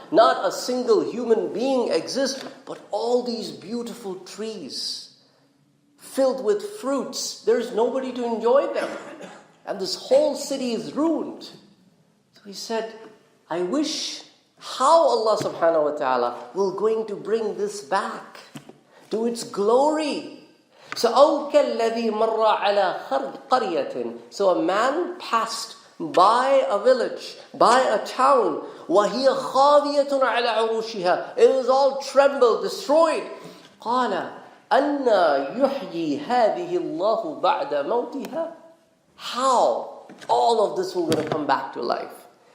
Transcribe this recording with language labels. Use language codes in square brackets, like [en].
[en] Not a single human being exists. But all these beautiful trees filled with fruits. There's nobody to enjoy them. And this whole city is ruined. So he said, I wish how Allah subhanahu wa ta'ala will going to bring this back to its glory. So [ar] أَوْ كَالَّذِي مَرَّ عَلَى قَرْيَةٍ. [en] So a man passed by a village, by a town. [ar] وَهِيَ خَاوِيَةٌ عَلَى عُرُوشِهَا. [en] It was all trembled, destroyed. [ar] قَالَ أَنَّا يُحْيِي هَذِهِ اللَّهُ بَعْدَ مَوْتِهَا. [en] How all of this will going to come back to life.